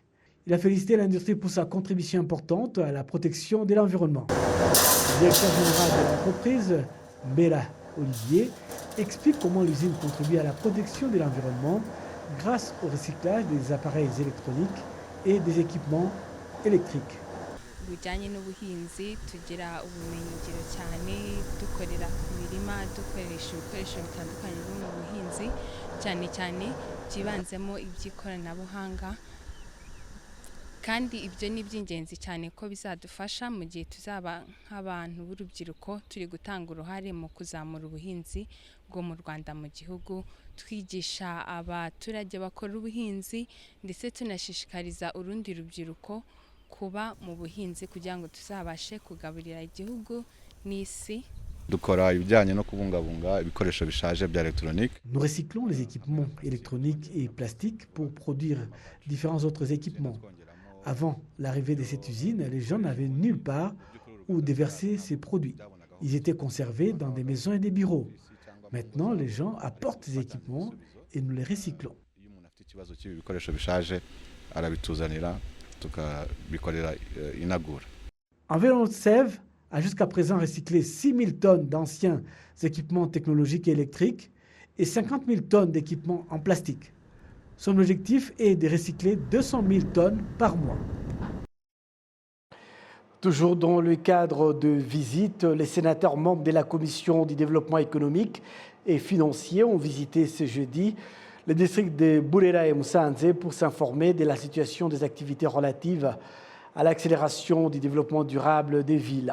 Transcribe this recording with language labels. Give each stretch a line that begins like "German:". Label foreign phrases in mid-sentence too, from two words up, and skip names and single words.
French: Il a félicité l'industrie pour sa contribution importante à la protection de l'environnement. Le directeur général de l'entreprise, Mbela Olivier, explique comment l'usine contribue à la protection de l'environnement grâce au recyclage des appareils électroniques et des équipements électriques.
Kinyarwanda: kandi ibyo ni by'ingenzi cyane ko bizadufasha mu gihe tuzaba nk'abantu b'urubyiruko turi gutanga uruhare mu kuzamura ubuhinzi bwo mu Rwanda mu gihugu, twigisha abaturage bakora ubuhinzi ndetse tunashishikariza urundi rubyiruko kuba mu buhinzi kugira ngo tuzabashe kugaburira igihugu n'isi. Dukora ibijyanye no kubungabunga ibikoresho bishaje bya électronique.
French: Nous recyclons les équipements électroniques et plastiques pour produire différents autres équipements. Avant l'arrivée de cette usine, les gens n'avaient nulle part où déverser ces produits. Ils étaient conservés dans des maisons et des bureaux. Maintenant, les gens apportent ces équipements et nous les recyclons.
Kinyarwanda: Ikibazo cy'ibikoresho bishaje arabituzanira tukabikorera inagura.
French: Environ Sève a jusqu'à présent recyclé 6 000 tonnes d'anciens équipements technologiques et électriques et 50 000 tonnes d'équipements en plastique. Son objectif est de recycler 200 000 tonnes par mois. Toujours dans le cadre de visites, les sénateurs membres de la Commission du développement économique et financier ont visité ce jeudi le district de Burera et Musanze pour s'informer de la situation des activités relatives à l'accélération du développement durable des villes.